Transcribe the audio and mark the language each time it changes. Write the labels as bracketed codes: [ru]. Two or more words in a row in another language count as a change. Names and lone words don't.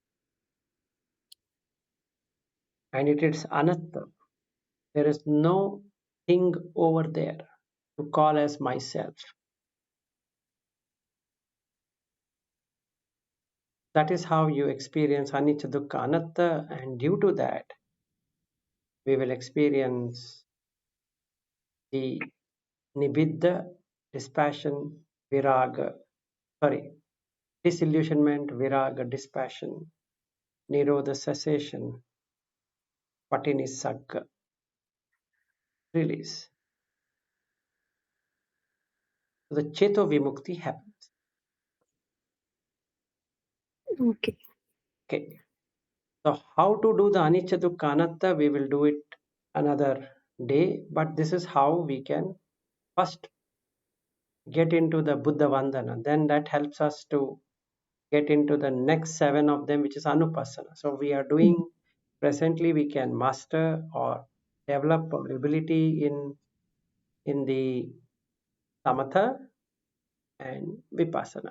[en] And it is anatta. There is no thing over there to call as myself. That is how you experience [pi] anicca, dukkha, anatta, [en] and due to that, we will experience the nibbida, dispassion, viraga, sorry, disillusionment, viraga, dispassion, nirodha, cessation, patinisagga, release. So the [pi] cheto vimukti [en] happens. Okay. Okay. So how to do the [pi] anicca, dukkha, anatta, [en] we will do it another day, but this is how we can first get into the Buddha Vandana. Then that helps us to get into the next 7 of them, which is Anupassana. So we are Mm. doing, presently we can master or develop our ability in the Samatha and Vipassana.